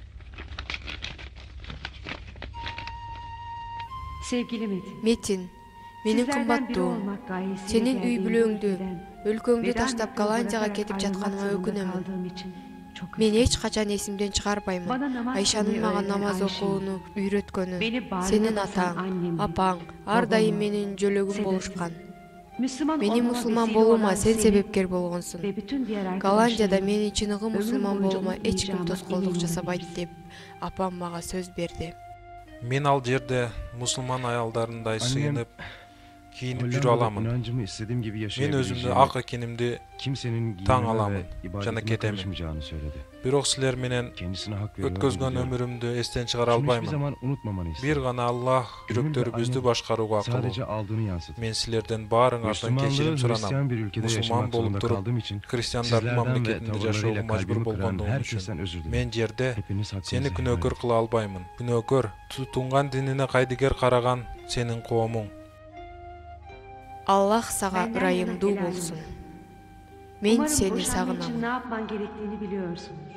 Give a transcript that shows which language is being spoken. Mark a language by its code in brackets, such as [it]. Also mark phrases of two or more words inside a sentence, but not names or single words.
[tr] Sevgili Metin. [ky] Метин, Менин [tr] Sizlerden biri [ky] кымбаттуум, [tr] olmak gayesiyle [ky] сенин үй [tr] geldiğim bu [ky] бүлөңдү, [tr] ülkeden [ky] өлкөңдү [tr] veda [ky] таштап [tr] mektubu [ky] Голландияга [tr] bırakarak [ky] кетип [tr] ayrılmak [ky] жатканыма [tr] zorunda [ky] өкүнөмүн. [tr] kaldığım için çok [ky] Мен [tr] üzgünüm. [ky] эч качан эсимден чыгарбаймын. [tr] Bana namaz [ky] Айшанын [tr] kılmayı [ky] мага [tr] öğreten [ky] намаз [tr] Ayşe, [ky] окууну үйрөткөнү, [tr] beni bağrına [ky] сенин [tr] basan [ky] атаң, [tr] annemin, [ky] апаң ар дайым [tr] babamın, [ky] менин жөлөгүм [tr] sebepsiz. [ky] болушкан. [tr] Müslüman [ky] Менин [tr] olmama [ky] мусулман [tr] vesile [ky] болуума [tr] olan [ky] сен [tr] seni [ky] себепкер болгонсуң. [tr] ve bütün diğer [ky] Голландияда [tr] arkadaşlarımı [ky] менин чыныгы [tr] ömür [ky] мусулман [tr] boyunca [ky] болуума эч ким [tr] unutmayacağıma [ky] тоскоолдук [tr] emin [ky] жасабайт [tr] olabilirsin. [ky] деп апам мага сөз берди. Мен ал жерде мусулман аялдарындай [tr] Annem, [ky] сыйынып, кийинип жүрө [tr] Hollanda'da [ky] аламын. [tr] inancımı istediğim gibi [ky] Мен өзүмдү [tr] yaşayabileceğimi, [ky] ак экенимди [tr] kimsenin [ky] таң [tr] giyimime [ky] аламын [tr] ve [ky] жана [tr] ibadetime [ky] кетемин. [tr] karışmayacağını söyledi. [ky] Бирок силер менен [tr] Kendisine hak veriyorum. [ky] өткөзгөн [tr] biliyorum. [ky] өмүрүмдү эстен чыгара [tr] Şunu hiçbir [ky] албаймын. [tr] zaman unutmamanı istedim. [ky] Бир гана Аллах [tr] Benim de [ky] жүрөктөрүбүздү [tr] annem [ky] башкарууга акылуу. [tr] sadece aldığını yansıttı. [ky] Мен силерден баарыңардан кечирим [tr] Müslümanlığı [ky] суранам. [tr] Hristiyan bir ülkede [ky] Мусулман [tr] yaşamak zorunda [ky] болуп туруп, [tr] kaldığım için [ky] христиандардын [tr] sizlerden ve [ky] мамлекетинде жашоого [tr] tavırlarıyla [ky] мажбур [tr] kalbimi kıran [ky] болгондугум [tr] herkesten [ky] үчүн [tr] özür dilerim. [ky] мен жерде [tr] Hepiniz [ky] сени [tr] hakkınızı helal [ky] күнөөкөр [tr] edin. [ky] кыла албаймын. Күнөөкөр тутунган динине кайдыгер караган сенин коомуң. Аллах сага [tr] Benden [ky] ырайымдуу [tr] yana helal [ky] болсун. [tr] olsun. [ky] Мен [tr] Umarım [ky] сени [tr] boşanmak için [ky] сагынам. [tr] ne yapman gerektiğini biliyorsundur.